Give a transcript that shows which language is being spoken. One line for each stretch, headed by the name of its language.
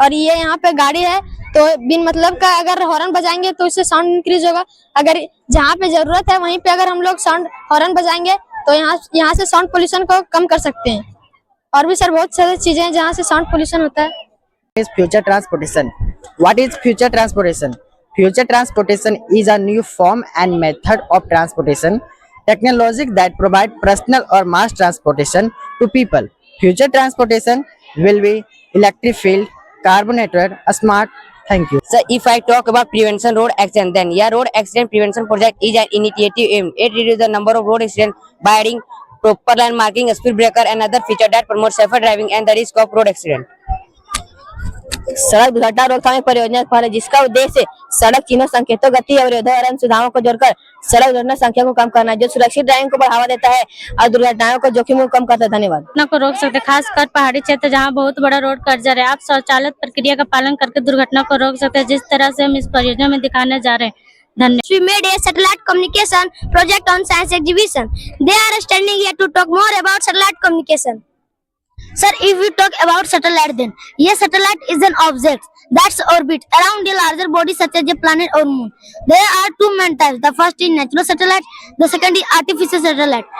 Hindi: और ये यहाँ पे गाड़ी है तो बिन मतलब का अगर हॉर्न बजाएंगे तो इससे साउंड इंक्रीज होगा। अगर जहाँ पे जरूरत है वहीं पे अगर हम लोग साउंड हॉर्न बजाएंगे तो यहाँ से साउंड पोल्यूशन को कम कर सकते हैं। और भी सर बहुत सारी चीजें हैं जहाँ से साउंड पोल्यूशन होता है।
English: Future transportation. What is future transportation? Future transportation is a new form and method of transportation technology that provide personal or mass transportation to people. Future transportation will be electric field, carbonated, smart. Thank you. So if I talk about prevention road accident, then road accident prevention project is an initiative aimed at reduce the number of road accidents by adding proper line marking, speed breaker and other feature that promote safer driving and the risk of road accident.
Hindi: सड़क दुर्घटना रोकथाम एक परियोजना है जिसका उद्देश्य सड़क चिन्हों, संकेतों, गति अवरोधों सुविधाओं को जोड़कर सड़क दुर्घटना संख्या को कम करना है, जो सुरक्षित ड्राइविंग को बढ़ावा देता है और दुर्घटनाओं को जोखिम को कम करता है। धन्यवाद। दुर्घटना को रोक सकते, खासकर पहाड़ी क्षेत्र जहां बहुत बड़ा रोड कर्जर है। आप स्वचालित प्रक्रिया का पालन करके दुर्घटना को रोक सकते हैं, जिस तरह से हम इस परियोजना में दिखाने जा रहे हैं।
English: We made a satellite communication project on science exhibition. They are standing here to talk more about satellite communication. Sir, if we talk about satellite, then yes, satellite is an object that's orbit around a larger body such as a planet or moon. There are two main types. The first is natural satellite. The second is artificial satellite.